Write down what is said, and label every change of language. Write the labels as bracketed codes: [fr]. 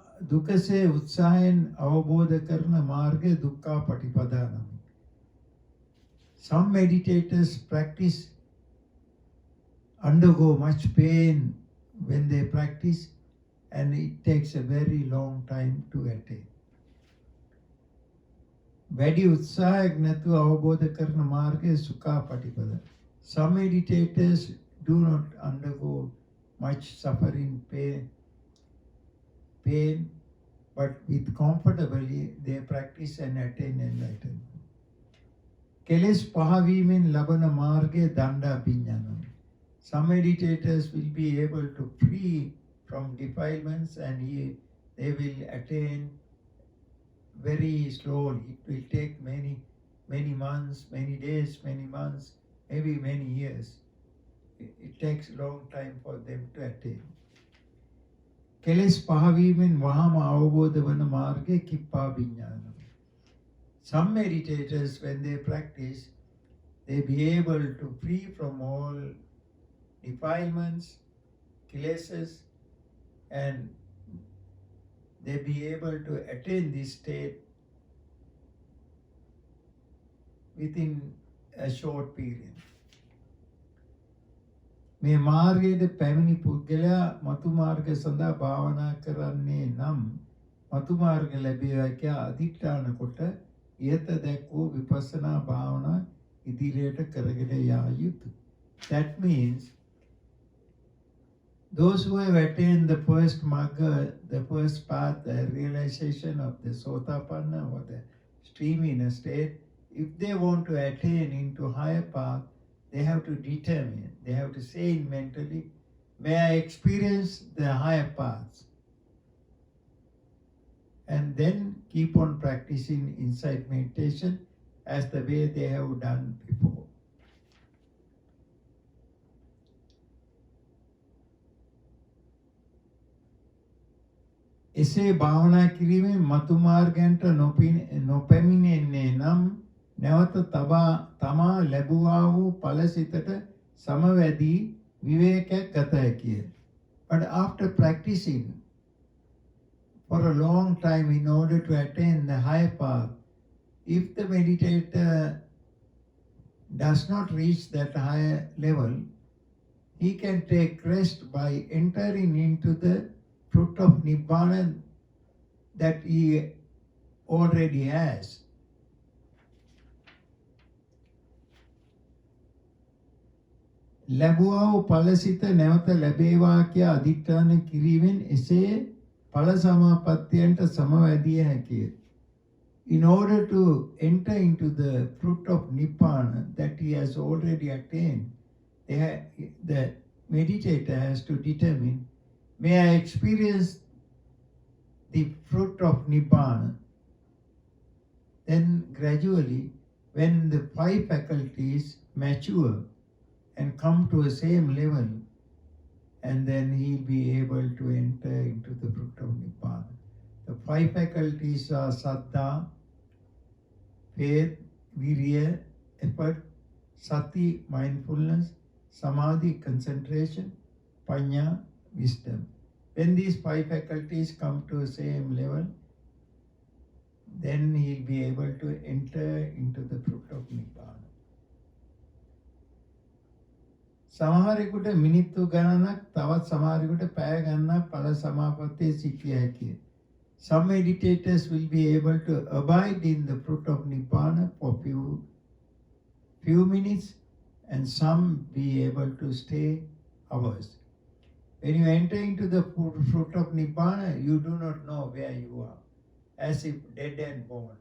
[si] දුකසේ උත්සාහයෙන් අවබෝධ කරන මාර්ගය දුක්ඛා පටිපදා නමයි. [en] Some meditators practice, undergo much pain when they practice, and it takes a very long time to attain. [si] වැඩි උත්සාහයක් නැතුව අවබෝධ කරන මාර්ගය සුඛා පටිපදා. [en] Some meditators do not undergo much suffering, pain, but with comfortably they practice and attain enlightenment. [si] කෙලෙස් පහවීමෙන් ලබන මාර්ගය දණ්ඩා පිඤ්ඤාණය. [en] Some meditators will be able to free from defilements, and they will attain very slowly. It will take many months, many days, many months, maybe many years. It takes a long time for them to attain. [si] කෙලෙස් පහවීමෙන් වහාම අවබෝධ වන මාර්ගය කිප්පා විඥානයි. [en] Some meditators, when they practice, they be able to free from all defilements, kilesas, and they be able to attain this state within a short period. [si] මේ මාර්ගයේ පැමිණි පුද්ගලයා මතු මාර්ග සඳහා භාවනා කරන්නේ නම් මතු මාර්ග ලැබේවා කියා අධිෂ්ඨාන කොට ඉහත දැක්වූ විපස්සනා භාවනා ඉදිරියට කරගෙන යා යුතුය. [en] That means those who have attained the first magga, the first path, the realization of the sotapanna or the stream inner state, if they want to attain into higher path, they have to determine, they have to say mentally, may I experience the higher paths. And then keep on practicing insight meditation as the way they have done before. [si] එසේ භාවනා කිරීමෙන් මතු මාර්ගයන්ට නොපැමිණෙන්නේ නම් නැවත තමා ලැබුවා වූ ඵලසිතට සමවැදී විවේකයක් ගත හැකිය. [en] But after practicing for a long time in order to attain the higher path, if the meditator does not reach that higher level, he can take rest by entering into the fruit of Nibbana that he already has. [si] ලැබුවා වූ ඵලසිත නැවත ලැබේවා කියා අධිෂ්ඨාන කිරීමෙන් එසේ ඵල සමාපත්තියන්ට සමවැදිය හැකිය. [en] In order to enter into the fruit of Nibbana that he has already attained, the meditator has to determine, may I experience the fruit of Nibbana. Then gradually, when the 5 faculties mature and come to a same level, and then he'll be able to enter into the fruit of Nibbana. The 5 faculties are Saddha, faith, Virya, effort, Sati, mindfulness, Samadhi, concentration, Panya, wisdom. When these 5 faculties come to the same level, then he'll be able to enter into the fruit of Nibbana. [si] සමහරෙකුට මිනිත්තු ගණනක් තවත් සමහරෙකුට පැය ගණනක් ඵල සමාපත්තියේ සිටිය හැකිය. [en] Some meditators will be able to abide in the fruit of Nibbana for few minutes, and some be able to stay hours. When you enter into the fruit of Nibbana, you do not know where you are, as if dead and born.